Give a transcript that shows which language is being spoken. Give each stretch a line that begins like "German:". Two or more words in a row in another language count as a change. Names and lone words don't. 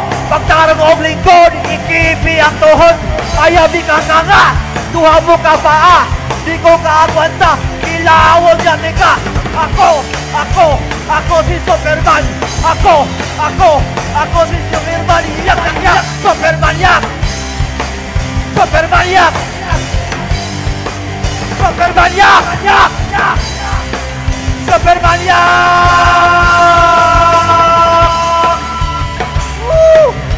Cebuano: Pagtarong og lingkod, ikibi ang tuhod. Ayaw di ka nga, duha mo ka paa. Di ko kaagwanta, ilawon yan ka. Ako si Superman. Ako si Superman. Yak, Superman yak. Superman yak. Superman yak! Superman yak! Woo!